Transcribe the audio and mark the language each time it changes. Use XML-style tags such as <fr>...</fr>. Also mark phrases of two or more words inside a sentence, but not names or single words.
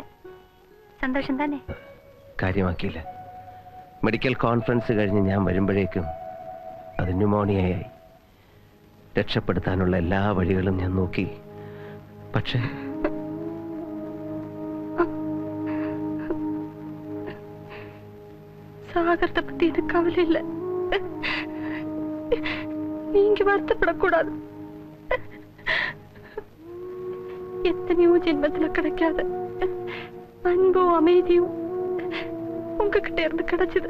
<ml>സന്തോഷം തന്നെ. കാര്യമാക്കിയില്ല.</ml> <en>medical conference</en> <ml>കഴിഞ്ഞ് ഞാൻ വരുമ്പോഴേക്കും അത് ന്യൂമോണിയയായി. രക്ഷപ്പെടുത്താനുള്ള എല്ലാ വഴികളും ഞാൻ നോക്കി. പക്ഷേ</ml> <ta>சாகரத்தை பத்தி எனக்கு கவலை இல்லை. நீங்க வருத்தப்படக்கூடாது. எத்தனையோ ஜென்மத்துல கிடைக்காத அன்பும் அமைதியும் உங்ககிட்ட இருந்து கிடைச்சது.</ta>